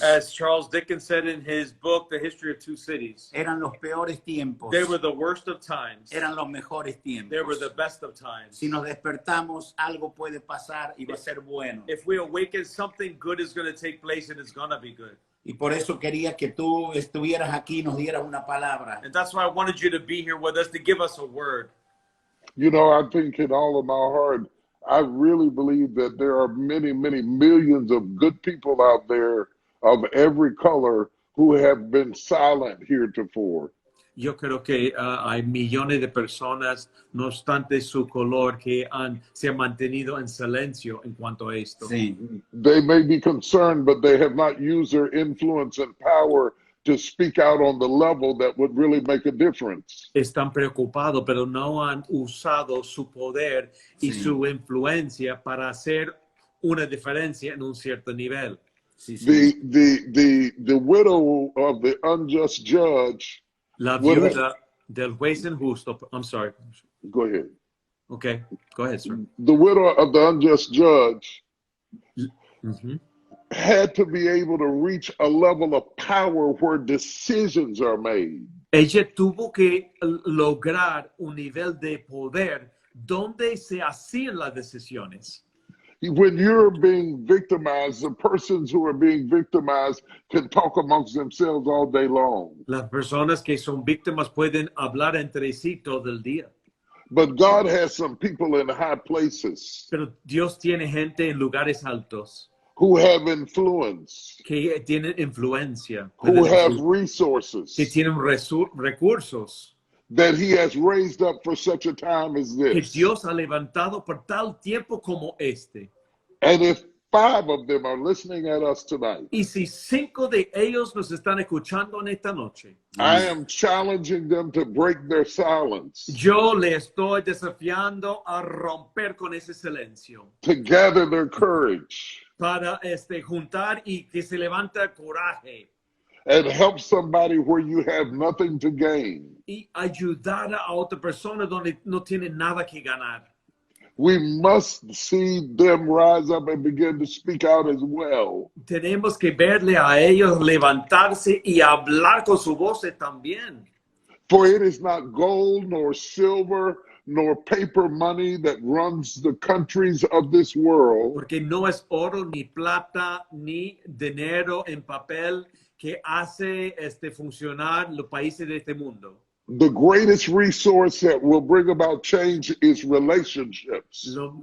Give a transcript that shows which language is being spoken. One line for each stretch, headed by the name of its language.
English: As Charles Dickens said in his book, The History of Two Cities,
Spanish: eran los peores tiempos,
English: they were the worst of times.
Spanish: eran los mejores tiempos.
English: They were the best of times.
Spanish: Si nos despertamos, algo puede pasar y va a ser bueno.
English: If we awaken, something good is going to take place and it's going to be good.
Spanish: Y por eso quería que tú estuvieras aquí y nos dieras una palabra.
English: And that's why I wanted you to be here with us to give us a word. You know, I think in all of my heart, I really believe that there are many, many millions of good people out there of every color who have been silent heretofore.
Spanish: Yo creo que hay millones de personas, no obstante su color, que se han mantenido en silencio en cuanto a esto. Sí.
English: They may be concerned, but they have not used their influence and power to speak out on the level that would really make a difference.
Spanish: Están preocupados, pero no han usado su poder y Sí. su influencia para hacer una diferencia en un cierto nivel. Sí, sí.
English: The widow of the unjust judge.
Spanish: La
English: What
Spanish: viuda del juez injusto.
English: I'm sorry. Go ahead. Okay, go ahead, sir. The widow of the unjust judge Mhm. had to be able to reach a level of power where decisions are made.
Spanish: Ella tuvo que lograr un nivel de poder donde se hacían las decisiones.
English: When you're being victimized, the persons who are being victimized can talk amongst themselves all day long.
Spanish: Las personas que son víctimas pueden hablar entre sí todo el día.
English: But God has some people in high places
Spanish: Pero Dios tiene gente en lugares altos
English: who have influence,
Spanish: que tienen influencia,
English: who have
Spanish: que
English: resources
Spanish: tienen recursos
English: that He has raised up for such a time as
Spanish: que
English: this.
Spanish: Dios ha levantado por tal tiempo como este.
English: And if 5 of them are listening at us tonight,
Spanish: Y si 5 de ellos nos están escuchando en esta noche,
English: I am challenging them to break their silence,
Spanish: yo le estoy desafiando a romper con ese silencio
English: to gather their courage
Spanish: para juntar y que se levanta el coraje
English: and help somebody where you have nothing to gain.
Spanish: y ayudar a otra persona donde no tiene nada que ganar.
English: We must see them rise up and begin to speak out as well.
Spanish: Tenemos que verle a ellos levantarse y hablar con su voz también.
English: For it is not gold nor silver nor paper money that runs the countries of this world,
Spanish: Porque no es oro, ni plata, ni dinero en papel que hace funcionar los países de este mundo.
English: the greatest resource that will bring about change is relationships.